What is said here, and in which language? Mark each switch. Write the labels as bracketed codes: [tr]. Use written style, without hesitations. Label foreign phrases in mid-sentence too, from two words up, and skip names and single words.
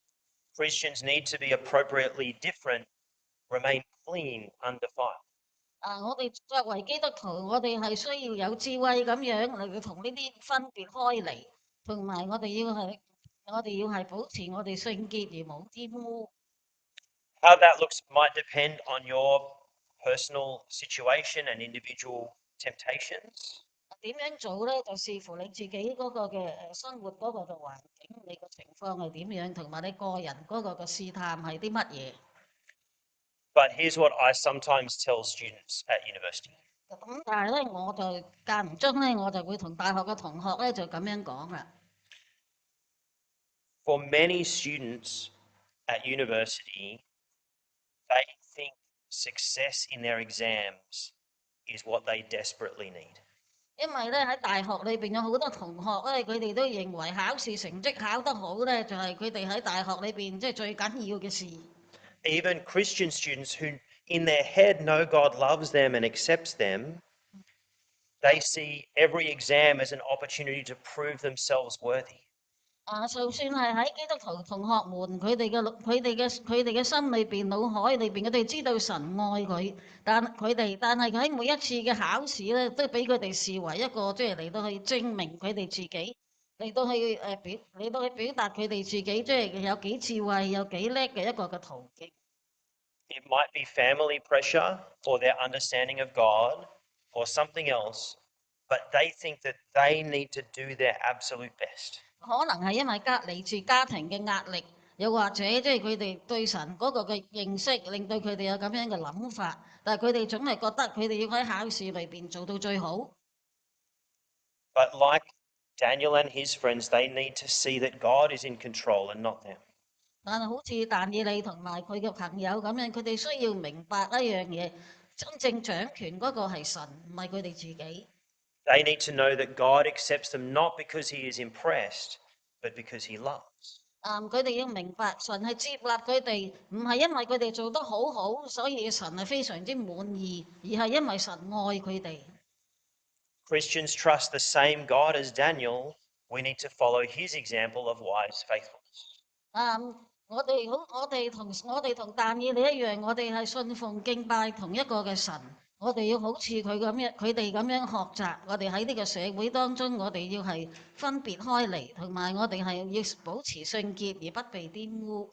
[en] Christians need to be appropriately different, remain clean, undefiled. [yue] 我哋作為基督徒，我哋係需要有智慧咁樣嚟到同呢啲分別開嚟，同埋我哋要係保持我哋聖潔而冇玷污。 [en] How that looks might depend on your personal situation and individual temptations. [yue] 點樣做咧？就視乎你自己嗰個嘅生活嗰個嘅環境，你個情況係點樣，同埋你個人嗰個嘅試探係啲乜嘢。 [en] But here's what I sometimes tell students at university. [yue] 咁但係咧，我就間唔中咧，我就會同大學嘅同學咧就咁樣講啦。 [en] For many students at university, they think success in their exams is what they desperately need. [yue] 因為咧喺大學裏邊有好多同學咧，佢哋都認為考試成績考得好咧，就係佢哋喺大學裏邊即係最緊要嘅事。 [en] Even Christian students who in their head know God loves them and accepts them, they see every exam as an opportunity to prove themselves worthy. [yue] 就算係喺基督徒同學們，佢哋嘅心裏邊、腦海裏邊，佢哋知道神愛佢，但係喺每一次嘅考試咧，都俾佢哋視為一個即係嚟到去證明佢哋自己，嚟到去表達佢哋自己即係有幾智慧、有幾叻嘅一個嘅途徑。 [en] It might be family pressure or their understanding of God or something else, but they think that they need to do their absolute best. [yue] 可能係因為嚟自家庭嘅壓力，又或者即係佢哋對神嗰個嘅認識，令到佢哋有咁樣嘅諗法。但係佢哋總係覺得佢哋要喺考試裏邊做到最好。 [en] But like Daniel and his friends, they need to see that God is in control and not them. [yue] 但係好似但以理同埋佢嘅朋友咁樣，佢哋需要明白一樣嘢，真正掌權嗰個係神，唔係佢哋自己。 [en] They need to know that God accepts them not because he is impressed, but because he loves. [yue] 佢哋要明白神係接納佢哋，唔係因為佢哋做得好好，所以神係非常之滿意，而係因為神愛佢哋。 [en] Christians trust the same God as Daniel. We need to follow his example of wise faithfulness. [yue] 我哋同但以理一樣，我哋係信奉敬拜同一個嘅神。我哋要好似佢哋咁樣學習。我哋喺呢個社會當中，我哋要係分別開嚟，同埋我哋係要保持聖潔而不被玷污。